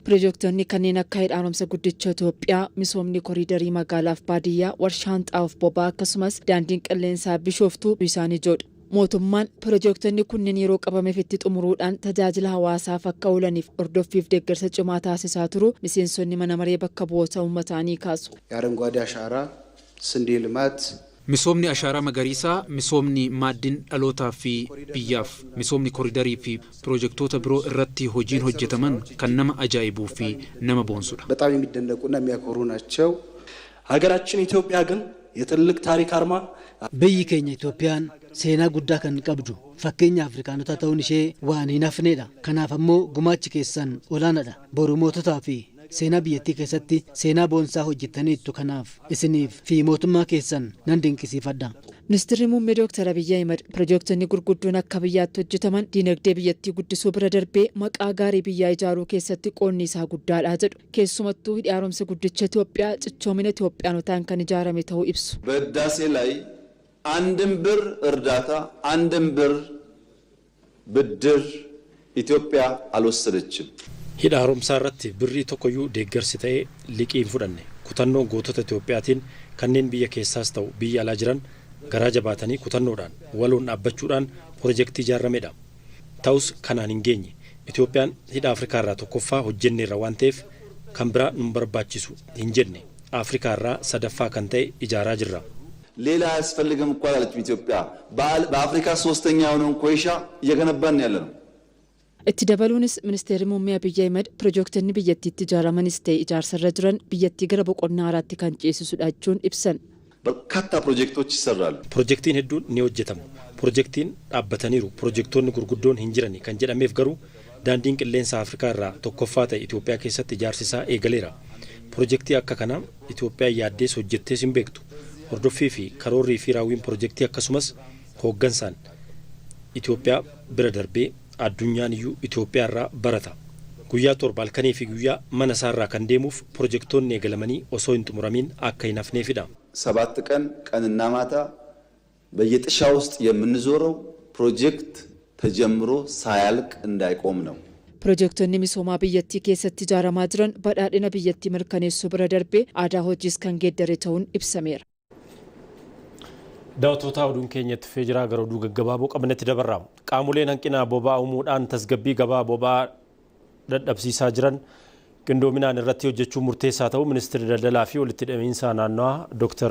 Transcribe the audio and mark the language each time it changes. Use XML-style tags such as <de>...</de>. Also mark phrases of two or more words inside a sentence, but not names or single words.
<om>Piroojektonni kanneen akka hidhaanumsa guddicha Itoophiyaa, misoomni koriidarii magaalaaf baadiyyaa, warshaan xaa'oof boba'aa akkasumas daandiin qilleensaa Bishooftuu isaanii ijoodha. Mootummaan piroojektonni kunneen yeroo qabameef itti xumuruudhaan tajaajila hawaasaaf akka oolaniif hordoffiif deeggarsa cimaa taasisaa turu miseensonni mana maree bakka bu'oota uummataa ni kaasu.</om> <am>የአረንጓዴ አሻራ ስንዴ ልማት</am> <om>misoomni ashaaraa magariisaa misoomni maaddin dhalootaa fi biyyaaf misoomni koriidarii fi piroojektota biroo irratti hojiin hojjetaman kan nama ajaa'ibuu fi nama boonsudha.</om> <am>በጣም የሚደነቁና የሚያኮሩ ናቸው። ሀገራችን ኢትዮጵያ ግን የትልቅ ታሪክ አርማ</am> <om>biyyi keenya Itoophiyaan seenaa guddaa kan qabdu fakkeenya Afrikaanota ta'uun ishee waan hin hafnedha. Kanaaf ammoo gumaachi keessan olaanaadha. Boru moototaa fi seenaa biyyattii keessatti seenaa boonsaa hojjettaniittu kanaaf isiniif fi mootummaa keessan nan dinqisiifadha. Ministeerri muummee Dr. Abiyyi Ahimad piroojektonni gurguddoon akka biyyaatti hojjetaman diinagdee biyyattii guddisuu bira darbee maqaa gaarii biyyaa ijaaruu keessatti qoonni isaa guddaadha jedhu. Keessumattuu hidhi haaromsa guddicha Itoophiyaa cichoomina Itoophiyaanotaan kan ijaarame ta'uu ibsu.</om> <am>በህዳሴ ላይ አንድም ብር እርዳታ አንድም ብር ብድር ኢትዮጵያ አልወሰደችም።</am> <om>hidha haaromsaa irratti birrii tokkoyyuu deeggarsi ta'ee liqii hin fudhanne kutannoo gootota Itoophiyaatiin kanneen biyya keessaas ta'u biyya alaa jiran garaa jabaatanii kutannoodhaan waloon dhaabbachuudhaan piroojeektii ijaaramedha. Ta'us kanaan hin geenye Itoophiyaan hidha Afrikaa irraa tokkoffaa hojjenneerra waan ta'eef kan biraa nu barbaachisu hin jenne Afrikaa irraa sadaffaa kan ta'e ijaaraa jirra.</om> <am>ሌላ አያስፈልግም እኮ አላለችም ኢትዮጵያ። በአፍሪካ ሶስተኛ የሆነውን ኮይሻ እየገነባን ያለ ነው።</am> <om>Itti dabaluunis ministeerri muummee Abiyyi Ahimad piroojektonni biyyattiitti ijaaramanis ta'e ijaarsarra jiran biyyattii gara boqonnaa haaraatti kan ceesisudha jechuun ibsan.</om> <am>በርካታ ፕሮጀክቶች ይሰራሉ።</am> <om>Piroojeektiin hedduun ni hojjetamu. Piroojeektiin dhaabbataniiru. Piroojeektoonni gurguddoon hin jirani kan jedhameef garuu daandiin qilleensa Afrikaa irraa tokkoffaa ta'e Itoophiyaa keessatti ijaarsisaa eegaleera. Piroojeektii akka kanaa Itoophiyaan yaaddees hojjettees hin beektu. Hordoffii fi karoorrii fi raawwiin piroojeektii akkasumas hooggansaan Itoophiyaa bira darbee addunyaan iyyuu Itoophiyaa irraa barata. Guyyaa torba halkanii fi guyyaa mana isaarraa kan deemuuf piroojeektoonni eegalamanii osoo hin xumuramin akka hin hafneefidha.</om> <am>7 ቀን ቀንና ማታ በየጥሻ ውስጥ የምንዞረው ፕሮጀክት ተጀምሮ ሳያልቅ እንዳይቆም ነው።</am> <om>Piroojektonni misoomaa biyyattii keessatti ijaaramaa jiran badhaadhina biyyattii mirkaneessuu bira darbee aadaa hojiis kan geeddare ta'uun ibsameera. Daawwattoota oduun keenyatti fee jira gara oduu gaggabaaboo qabnetti dabarra. Qaamoleen hanqina boba'aa uumuudhaan tasgabbii gabaa boba'aa dadhabsiisaa jiran qindoominaan irratti hojjechuun murteessaa ta'uu ministeerri daldalaa fi walitti hidhamiinsa naannawaa Dr.</om>